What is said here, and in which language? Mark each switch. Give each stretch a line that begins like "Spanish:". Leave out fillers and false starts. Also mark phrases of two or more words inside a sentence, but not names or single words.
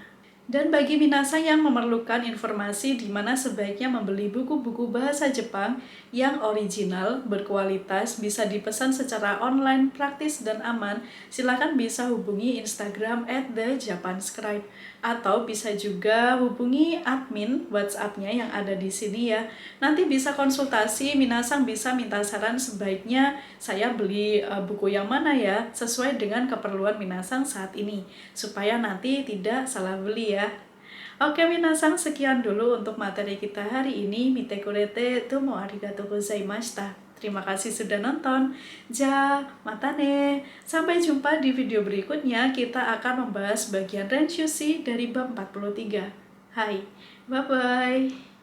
Indonesian: Dan bagi minasan yang memerlukan informasi di mana sebaiknya membeli buku-buku bahasa Jepang yang original, berkualitas, bisa dipesan secara online, praktis, dan aman, silakan bisa hubungi Instagram @thejapanscribe atau bisa juga hubungi admin WhatsApp-nya yang ada di sini ya. Nanti bisa konsultasi, minasan bisa minta saran sebaiknya saya beli buku yang mana ya, sesuai dengan keperluan minasan saat ini, supaya nanti tidak salah beli ya. Oke minasan, sekian dulu untuk materi kita hari ini.
Japanese: 見てくれてどうもありがとうございました.
Indonesian: Terima kasih sudah nonton.
Japanese: またね.
Indonesian: Sampai jumpa di video berikutnya. Kita akan membahas bagian Renshushi dari bab 43. Hai, bye-bye.